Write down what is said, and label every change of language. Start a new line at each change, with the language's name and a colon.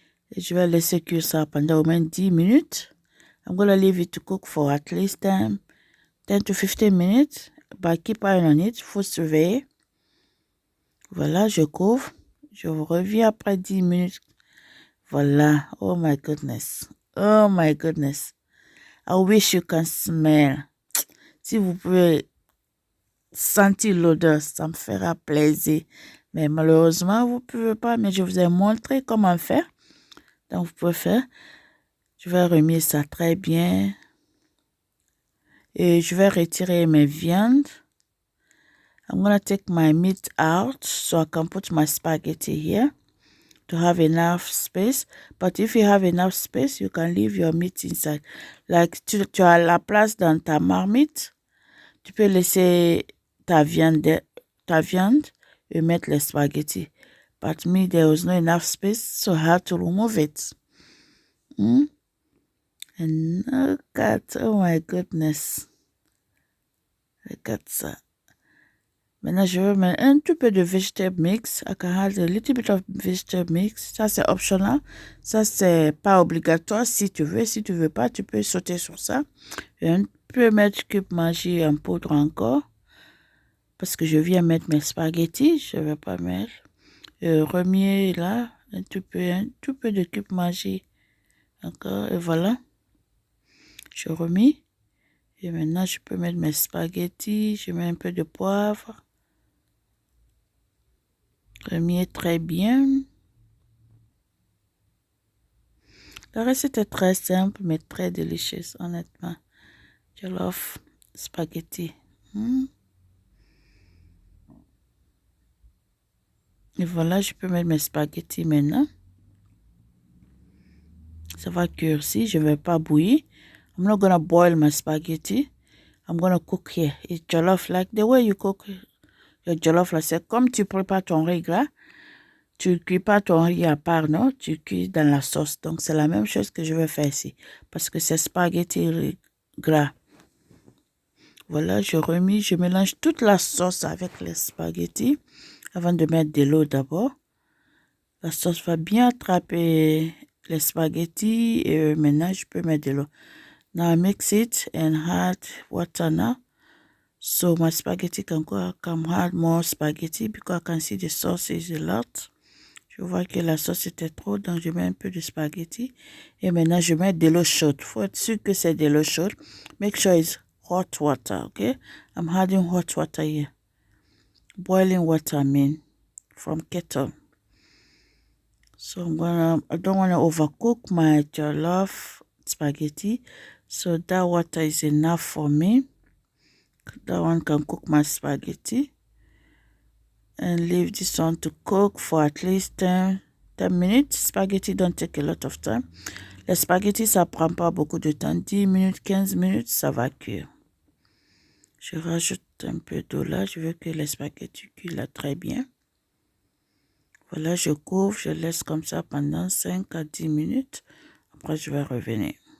French: Et je vais laisser cuire ça pendant au moins 10 minutes.
English: I'm going to leave it to cook for at least 10 to 15 minutes. But keep eye on it.
French: Faut surveiller. Voilà, je couvre. Je reviens après 10 minutes.
English: Voilà. Oh my goodness. Oh my goodness. I wish you can smell.
French: Si vous pouvez sentir l'odeur, ça me fera plaisir. Mais malheureusement, vous ne pouvez pas. Mais je vous ai montré comment faire. Donc, vous pouvez faire. Je vais remuer ça très bien. Et je vais retirer mes viandes.
English: I'm going to take my meat out so I can put my spaghetti here to have enough space. But if you have enough space, you can leave your meat inside.
French: Like, tu as la place dans ta marmite. Tu peux laisser ta viande et mettre les spaghetti.
English: But me, there was not enough space, so I had to remove it. And look at, oh my goodness. Look at ça.
French: Maintenant, je vais mettre un tout peu de vegetable mix.
English: I can add a little bit of vegetable mix.
French: Ça, c'est optional. Ça, c'est pas obligatoire si tu veux. Si tu veux pas, tu peux sauter sur ça. Et un peu mettre cube Maggi en poudre encore. Parce que je viens mettre mes spaghettis. Je vais pas mettre. Remuer là. Un tout peu de cube Maggi encore. Et voilà. Je remis. Et maintenant, je peux mettre mes spaghettis. Je mets un peu de poivre. Remuer très bien. La recette est très simple, mais très délicieuse, honnêtement. Jollof spaghetti. Et voilà, je peux mettre mes spaghettis maintenant. Ça va cuire ici. Je ne vais pas bouillir.
English: I'm not gonna boil my spaghetti. I'm gonna cook here. It's jollof like the way you cook your jollof.
French: C'est comme tu prépares ton riz gras. Tu ne cuis pas ton riz à part, non? Tu cuis dans la sauce. Donc, c'est la même chose que je vais faire ici. Parce que c'est spaghetti gras. Voilà, je mélange toute la sauce avec les spaghettis avant de mettre de l'eau d'abord. La sauce va bien attraper les spaghettis et maintenant, je peux mettre de l'eau.
English: Now, I mix it and add water now. So, my spaghetti can add more spaghetti because I can see the sauce is a lot.
French: Je vois que la sauce était trop, donc je mets un peu de spaghetti. Et maintenant, je mets de l'eau chaude. Il faut être sûr que c'est de l'eau chaude.
English: Make sure it's hot water, okay? I'm adding hot water here. Boiling water, I mean, from kettle. So I don't want to overcook my jollof spaghetti. So that water is enough for me. That one can cook my spaghetti. And leave this one to cook for at least 10 minutes. Spaghetti don't take a lot of time.
French: Les spaghettis, ça prend pas beaucoup de temps. 10 minutes, 15 minutes, ça va cuire. Je rajoute un peu d'eau là. Je veux que les spaghettis cuisent là très bien. Voilà, je couvre, je laisse comme ça pendant 5 à 10 minutes. Après, je vais revenir.